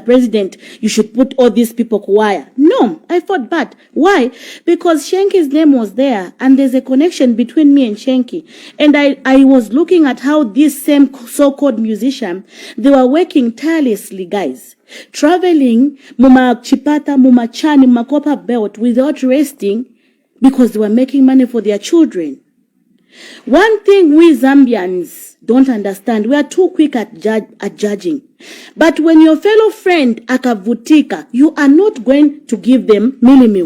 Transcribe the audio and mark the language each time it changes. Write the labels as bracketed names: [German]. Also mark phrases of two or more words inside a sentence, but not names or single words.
[English] President, you should put all these people choir. No, I felt bad. Why? Because Shenky's name was there and there's a connection between me and Shenky. And I was looking at how this same so-called musician, they were working tirelessly, guys. Traveling, [Bemba] muma chipata, muma chani, muma copper belt without resting because they were making money for their children. [English] One thing we Zambians don't understand, we are too quick at judging. But when your fellow friend akavutika, you are not going to give them millimil.